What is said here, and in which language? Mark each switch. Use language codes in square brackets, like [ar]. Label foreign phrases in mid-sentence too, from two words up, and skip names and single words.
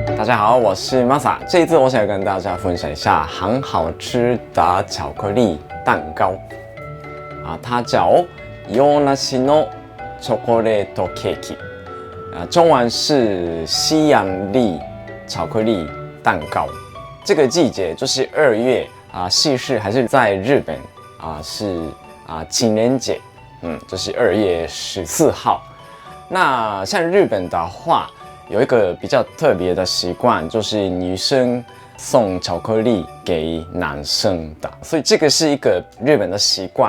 [zh] 家好，我是 Masa。这一次我想跟大家分享一下很好吃的巧克力蛋糕它叫 [ja] 洋梨のチョコレートケーキ [zh] 中文是西洋梨巧克力蛋糕。这个季节就是2月西式还是在日本是情人节，就是2月14号。那像日本的话，有一个比较特别的习惯，就是女生送巧克力给男生的，所以这个是一个日本的习惯。